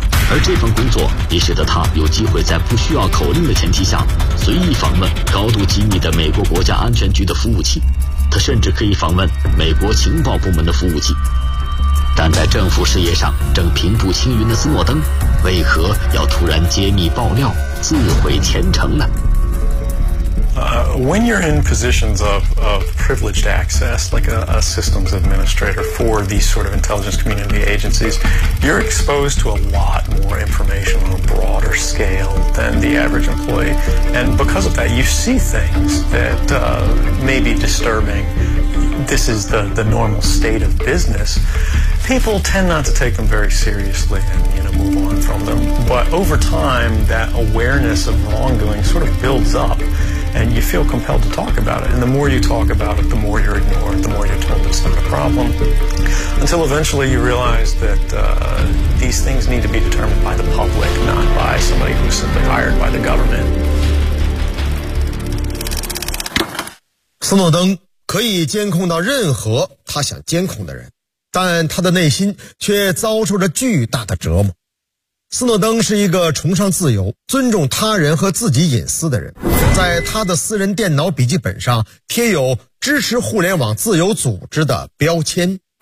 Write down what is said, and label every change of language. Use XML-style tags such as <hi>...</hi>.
<zh>而这份工作也使得他有机会在不需要口令的前提下随意访问高度机密的美国国家安全局的服务器，他甚至可以访问美国情报部门的服务器。但在政府事业上正平步青云的斯诺登，为何要突然揭秘爆料，自毁前程呢？</zh> <en>When you're in positions of privileged access, like a systems administrator for these sort of intelligence community agencies, you're exposed to a lot more information on a broader scale than the average employee. And because of that, you see things that may be disturbing. This is the normal state of business. People tend not to take them very seriously and, you know, move on from them. But over time, that awareness of wrongdoing sort of builds up. And you feel compelled to talk about it. And the more you talk about it, the more you're ignored, the more you're told it's not a problem. Until eventually you realize that these things need to be determined by the public, not by somebody who's simply hired by the government.</en> <zh>斯诺登可以监控到任何他想监控的人，但他的内心却遭受着巨大的折磨。斯诺登是一个崇尚自由、尊重他人和自己隐私的人，在他的私人电脑笔记本上贴有支持互联网自由组织的标签。</zh>